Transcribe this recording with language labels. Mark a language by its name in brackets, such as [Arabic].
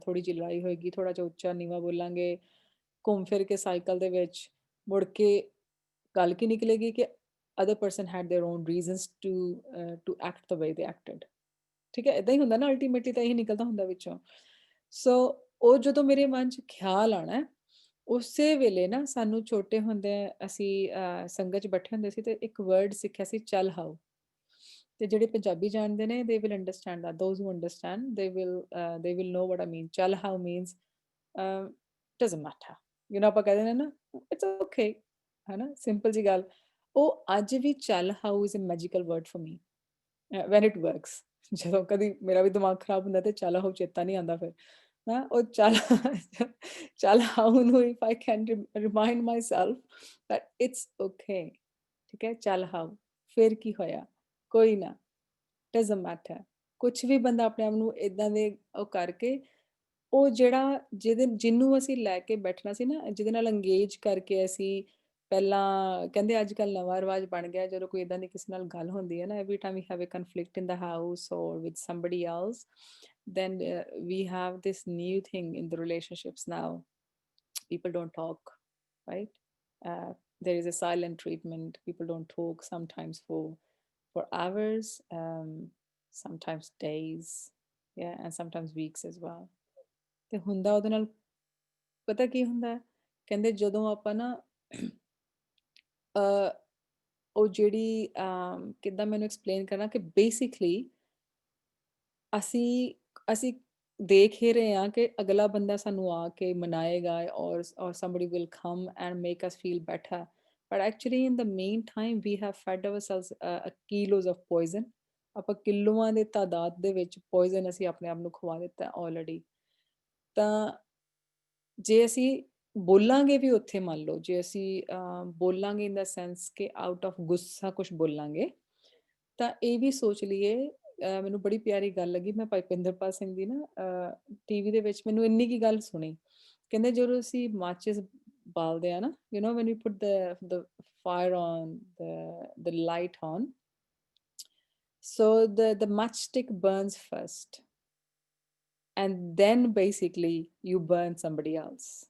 [Punjabi] ਥੋੜੀ ਜਿਹੀ ਲੜਾਈ ਹੋਏਗੀ, ਥੋੜਾ ਜਿਹਾ ਉੱਚਾ ਨੀਵਾਂ ਬੋਲਾਂਗੇ, ਘੁੰਮ ਫਿਰ ਕੇ ਸਾਈਕਲ ਦੇ ਵਿੱਚ ਮੁੜ ਕੇ ਗੱਲ ਕੀ ਨਿਕਲੇਗੀ ਕਿ [English] Other person had their own reasons to act the way they acted. [Punjabi] ਠੀਕ ਹੈ, ਇਦਾਂ ਹੀ ਹੁੰਦਾ ਨਾ, ਅਲਟੀਮੇਟਲੀ ਤਾਂ ਇਹੀ ਨਿਕਲਦਾ ਹੁੰਦਾ ਵਿੱਚੋਂ। ਸੋ ਉਹ ਜਦੋਂ ਮੇਰੇ ਮਨ 'ਚ ਖਿਆਲ ਆਣਾ ਹੈ, ਉਸੇ ਵੇਲੇ ਨਾ ਸਾਨੂੰ ਛੋਟੇ ਹੁੰਦੇ ਅਸੀਂ ਸੰਗਤ 'ਚ ਬੈਠੇ ਹੁੰਦੇ ਸੀ ਤੇ ਇੱਕ ਵਰਡ ਸਿੱਖਿਆ ਸੀ, ਚੱਲ ਹਾਓ। ਤੇ ਜਿਹੜੇ ਪੰਜਾਬੀ ਜਾਣਦੇ ਨੇ [English] they will understand that, those who understand they will know what I mean. [Punjabi] ਚੱਲ ਹਾਓ [English] means doesn't matter, [Punjabi] ਆਪਾਂ ਕਹਿ ਦਿੰਦੇ ਨਾ [English] it's okay, [Punjabi] ਹਨਾ, ਸਿੰਪਲ ਜੀ ਗੱਲ। ਉਹ ਅੱਜ ਵੀ ਚੱਲ ਹਾਓ [English] is a magical word for me when it works. [Punjabi] ਜਦੋਂ ਕਦੀ ਮੇਰਾ ਵੀ ਦਿਮਾਗ ਖਰਾਬ ਹੁੰਦਾ ਤੇ ਚੱਲ ਹਾਓ ਚੇਤਾ ਨਹੀਂ ਆਉਂਦਾ ਫਿਰ। ਹਾਂ, ਉਹ ਚੱਲ ਚੱਲ ਹਾਓ ਨੂੰ [English] if I can remind myself that it's okay, [Punjabi] ਠੀਕ ਹੈ, ਚੱਲ ਹਾਓ, ਫਿਰ ਕੀ ਹੋਇਆ, ਕੋਈ ਨਾ, [English] Doesn't matter. [Punjabi] ਕੁਛ ਵੀ ਬੰਦਾ ਆਪਣੇ ਆਪ ਨੂੰ ਇਦਾਂ ਦੇ ਉਹ ਕਰਕੇ, ਉਹ ਜਿਹੜਾ ਜਿਹਨੂੰ ਅਸੀਂ ਲੈ ਕੇ ਬੈਠਣਾ ਸੀ ਨਾ, ਜਿਹਦੇ ਨਾਲ ਅੰਗੇਜ ਕਰਕੇ ਅਸੀਂ ਪਹਿਲਾਂ ਕਹਿੰਦੇ ਅੱਜ ਕੱਲ੍ਹ ਨਵਾਂ ਰਿਵਾਜ ਬਣ ਗਿਆ, ਜਦੋਂ ਕੋਈ ਇਦਾਂ ਦੀ ਕਿਸੇ ਨਾਲ ਗੱਲ ਹੁੰਦੀ ਹੈ ਨਾ, [English] Every time we have a conflict in the house or with somebody else, then we have this new thing in the relationships now. People don't talk, right? There is a silent treatment. People don't talk sometimes for hours, sometimes days, yeah, and sometimes weeks as well. [Punjabi] ਤੇ ਹੁੰਦਾ ਉਹਦੇ ਨਾਲ ਪਤਾ ਕੀ ਹੁੰਦਾ ਹੈ? ਕਹਿੰਦੇ ਜਦੋਂ ਆਪਾਂ ਨਾ ਉਹ ਜਿਹੜੀ ਕਿੱਦਾਂ ਮੈਨੂੰ ਐਕਸਪਲੇਨ ਕਰਨਾ ਕਿ ਬੇਸਿਕਲੀ ਅਸੀਂ ਅਸੀਂ ਦੇਖ ਹੀ ਰਹੇ ਹਾਂ ਕਿ ਅਗਲਾ ਬੰਦਾ ਸਾਨੂੰ ਆ ਕੇ ਮਨਾਏਗਾ ਔਰ [English] somebody will come and make us feel better, but actually in the meantime we have fed ourselves kilos of poison. [Punjabi] ਆਪਾਂ ਕਿਲੋਆਂ ਦੇ ਤਾਦਾਦ ਦੇ ਵਿੱਚ ਪੋਇਜ਼ਨ ਅਸੀਂ ਆਪਣੇ ਆਪ ਨੂੰ ਖਵਾ ਦਿੱਤਾ ਆਲਰੇਡੀ। ਤਾਂ ਜੇ ਅਸੀਂ ਬੋਲਾਂਗੇ ਵੀ ਉੱਥੇ, ਮੰਨ ਲਓ ਜੇ ਅਸੀਂ ਬੋਲਾਂਗੇ [English] in the sense [Punjabi] ਕਿ ਆਊਟ ਆਫ ਗੁੱਸਾ ਕੁਝ ਬੋਲਾਂਗੇ, ਤਾਂ ਇਹ ਵੀ ਸੋਚ ਲਈਏ। ਮੈਨੂੰ ਬੜੀ ਪਿਆਰੀ ਗੱਲ ਲੱਗੀ, ਮੈਂ ਭਾਈ ਪਿੰਦਰਪਾਲ ਸਿੰਘ ਦੀ ਨਾ ਟੀਵੀ ਦੇ ਵਿੱਚ ਮੈਨੂੰ ਇੰਨੀ ਕੀ ਗੱਲ ਸੁਣੀ। ਕਹਿੰਦੇ ਜਦੋਂ ਅਸੀਂ ਮਾਚਿਸ ਬਾਲਦੇ ਆ ਨਾ, [English] when we put the fire on, the light on, so the matchstick burns first and then basically you burn somebody else.